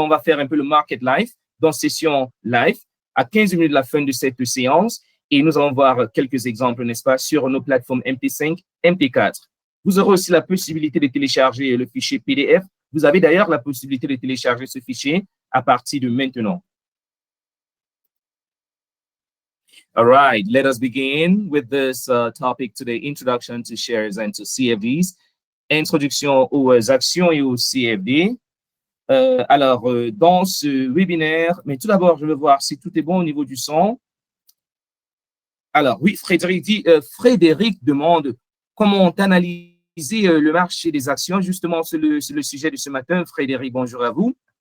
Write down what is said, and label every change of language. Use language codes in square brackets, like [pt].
[fr] Donc, on va faire un peu le market live dans session live à 15 minutes de la fin de cette séance et nous allons voir quelques exemples, n'est-ce pas, sur nos plateformes MT5, MT4. Vous aurez aussi la possibilité de télécharger le fichier PDF. Vous avez d'ailleurs la possibilité de télécharger ce fichier à partir de maintenant. [en] All right, let us begin with this topic today, Introduction to Shares and to CFDs. [fr] Introduction aux actions et aux CFD. Dans ce webinaire, mais tout d'abord, je veux voir si tout est bon au niveau du son. Alors, oui, Frédéric demande comment analyser le marché des actions. Justement, c'est le sujet de ce matin. Frédéric, bonjour à vous.